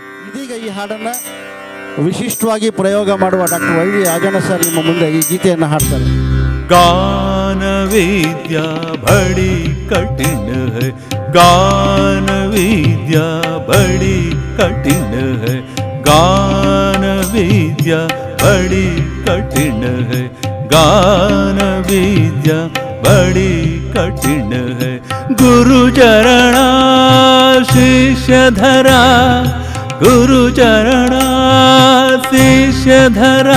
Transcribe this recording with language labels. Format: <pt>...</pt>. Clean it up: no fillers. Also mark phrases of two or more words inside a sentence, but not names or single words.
<kn>ಇದೀಗ ಈ ಹಾಡನ್ನು ವಿಶಿಷ್ಟವಾಗಿ ಪ್ರಯೋಗ ಮಾಡುವ ಡಾಕ್ಟರ್ ವೈ ವಿ ರಾಜಣ್ಣ ಸರ್ ನಿಮ್ಮ ಮುಂದೆ ಈ ಗೀತೆಯನ್ನು ಹಾಡ್ತಾರೆ.</kn> <hi>गान विद्या बड़ी कठिन है, गान विद्या बड़ी कठिन है, गान विद्या बड़ी कठिन है, गान विद्या बड़ी कठिन है. गुरु चरणा शिष्य धरा, गुरु चरणा शिष्य धरा,</hi>